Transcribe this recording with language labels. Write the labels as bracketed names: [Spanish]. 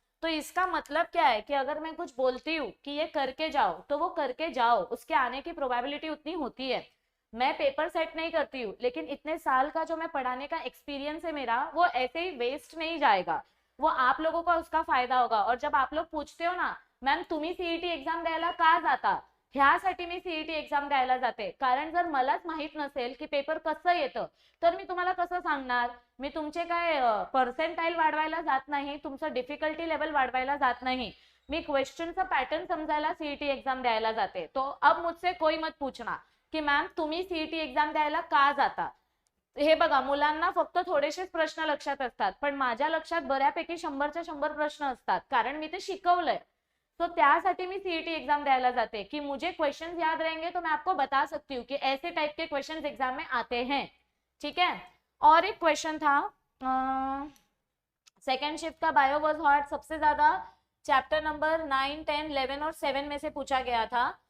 [Hindi] तो इसका मतलब क्या है कि अगर मैं कुछ बोलती हूँ कि ये करके जाओ तो वो करके जाओ, उसके आने की प्रोबेबिलिटी उतनी होती है। मैं पेपर सेट नहीं करती हूँ लेकिन इतने साल का जो मैं पढ़ाने का एक्सपीरियंस है मेरा, वो ऐसे ही वेस्ट नहीं जाएगा, वो आप लोगों का उसका फायदा होगा। [Marathi] और जब आप लोग पूछते हो ना मॅम तुम्ही सीईटी एक्झाम द्यायला का जाता, ह्यासाठी मी सीईटी एक्झाम द्यायला जाते, कारण जर मलाच माहित नसेल की पेपर कसं येतं तर मी तुम्हाला कसं सांगणार? मी तुमचे काय पर्सेंटाइल वाढवायला जात नाही, तुमचं डिफिकल्टी लेवल वाढवायला जात नाही, मी क्वेश्चनचा पॅटर्न समजायला सीईटी एक्झाम द्यायला जाते. [Hindi] तो अब मुझसे कोई मत पूछना की मॅम [Marathi] तुम्ही सीईटी एक्झाम द्यायला का जाता. हे बघा, मुलांना फक्त थोडेसेच प्रश्न लक्षात असतात, पण माझ्या लक्षात बऱ्यापैकी 100च्या 100 प्रश्न असतात, कारण मी ते शिकवलंय. तो त्यासाठी मी सीईटी एग्जाम द्यायला जाते [Hindi] कि मुझे क्वेश्चंस याद रहेंगे तो मैं आपको बता सकती हूँ कि ऐसे टाइप के क्वेश्चंस एग्जाम में आते हैं. ठीक है. और एक क्वेश्चन था सेकेंड शिफ्ट का, बायो वाज हॉट, सबसे ज्यादा चैप्टर नंबर 9, 10, 11 और 7 में से पूछा गया था.